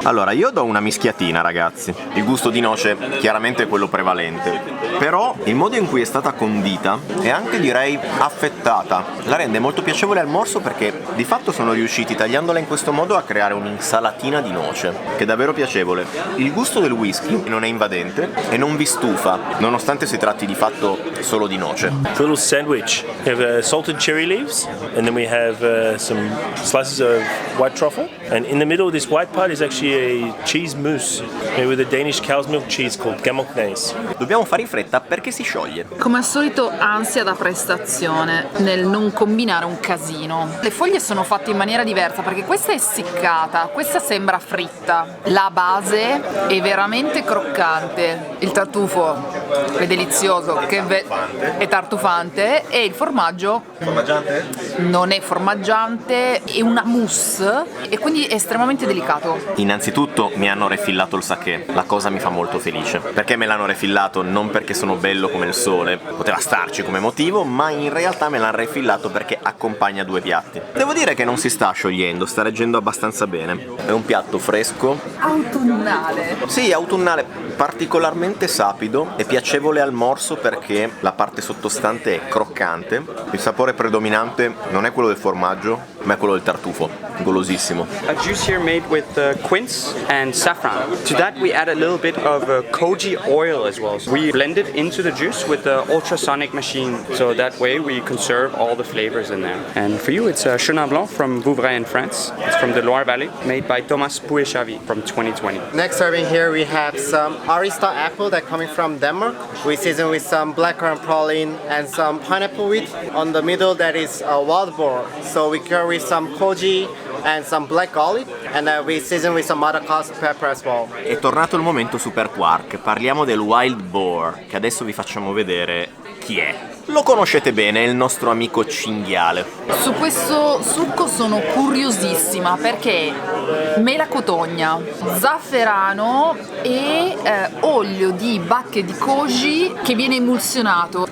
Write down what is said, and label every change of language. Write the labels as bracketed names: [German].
[Italian] Allora, io do una mischiatina, ragazzi. Il gusto di noce chiaramente è quello prevalente, però il modo in cui è stata condita e anche direi affettata la rende molto piacevole al morso, perché di fatto sono riusciti, tagliandola in questo modo, a creare un'insalatina di noce che è davvero piacevole. Il gusto del whisky non è invadente e non vi stufa, nonostante si tratti di fatto solo di noce. [English] It's a little sandwich. We have salted cherry leaves, and then we have some slices of white truffle, and in the middle of this white part is actually a cheese mousse made with a Danish cow's milk cheese called Gammelkneis. [Italian] Dobbiamo fare in fretta perché si scioglie. Come al solito ansia da prestazione nel non combinare un casino. Le foglie sono fatte in maniera diversa, perché questa è essiccata, questa sembra fritta. La base è veramente croccante, il tartufo è delizioso, è tartufante, e il formaggio Formaggiante? non è formaggiante, è una mousse e quindi è estremamente delicato. Innanzitutto mi hanno refillato il sakè, la cosa mi fa molto felice. Perché me l'hanno refillato? Non perché sono bello come il sole, poteva starci come motivo, ma in realtà me l'hanno refillato perché accompagna 2 piatti. Devo dire che non si sta sciogliendo, sta reggendo abbastanza bene. È un piatto fresco. Autunnale. Sì, autunnale, particolarmente sapido e piacevole al morso perché la parte sottostante è croccante. Il sapore predominante non è quello del formaggio, ma è quello del tartufo. Golosissimo. [English] A juice here made with quince and saffron. To that we add a little bit of koji oil as well. So we blend it into the juice with the ultrasonic machine, so that way we conserve all the flavors in there. And for you it's Chenin Blanc from Vouvray in France. It's from the Loire Valley, made by Thomas Pouechavi from 2020. Next serving here we have some Arista apple that coming from Denmark. We season with some blackcurrant praline and some pineapple wheat. On the middle that is wild boar. So we carry some koji and some black olive, and we season with some Madagascar pepper as well. [Italian] È tornato il momento Super Quark, parliamo del Wild Boar, che adesso vi facciamo vedere chi è. Lo conoscete bene, è il nostro amico cinghiale. Su questo succo sono curiosissima perché mela cotogna, zafferano e olio di bacche di koji che viene emulsionato.